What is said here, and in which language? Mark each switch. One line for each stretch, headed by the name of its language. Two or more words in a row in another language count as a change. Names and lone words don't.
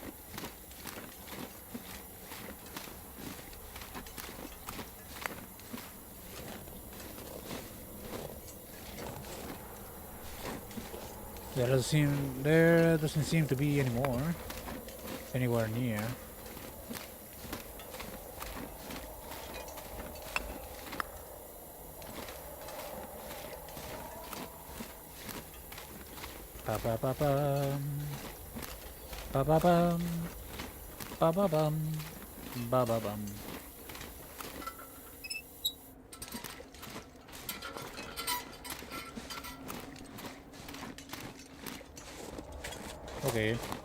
English: There doesn't seem to be any more anywhere near. Ba ba ba bum. Ba ba bum. Ba ba bum. Ba ba bum. Okay.